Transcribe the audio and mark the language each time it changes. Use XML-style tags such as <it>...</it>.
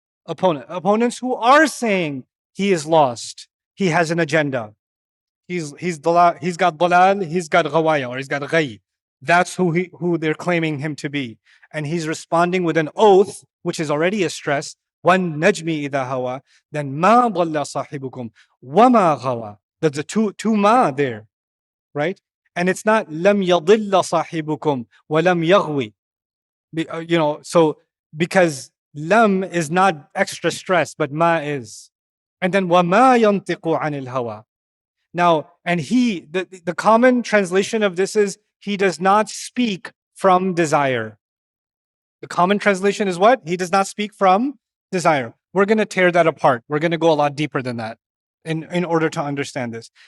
<en>Opponents who are saying he is lost. He has an agenda. He's got dalal, he's got ghawaya, or he's got ghay. That's who they're claiming him to be. And he's responding with an oath, which is already a stress.</en> <ar>وَالنَّجْمِ إِذَا هَوَى.</ar> <en>Then</en> <ar>مَا ضَلَّ صَاحِبُكُمْ وَمَا غَوَى.</ar> <en>There's a two ma there, right? And it's not</en> <ar>لَمْ يَضِلَّ صَاحِبُكُمْ وَلَمْ يَغْوِ.</ar> <en>So because lam is not extra stress, but ma is. And then</en> <ar>وَمَا يَنْطِقُ عَنِ الْهَوَى.</ar> <en>Now, and the common translation of this is, he does not speak from desire. The common translation is what? He does not speak from desire. We're going to tear that apart. We're going to go a lot deeper than that in order to understand this.</en>